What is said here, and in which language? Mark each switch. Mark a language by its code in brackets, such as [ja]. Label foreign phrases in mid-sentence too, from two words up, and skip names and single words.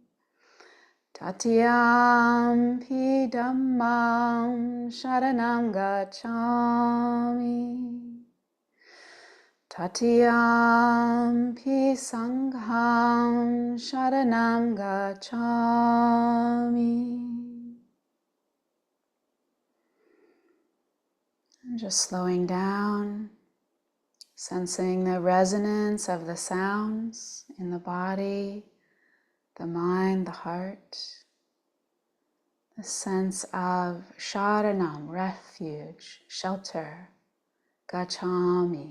[pi] Tatiyam pi dhammam sharanam gacchami. Tatiyam pi sangham sharanam gacchami. [en] And just slowing down, sensing the resonance of the sounds in the body, the mind, the heart. The sense of sharanam, refuge, shelter, gacchami.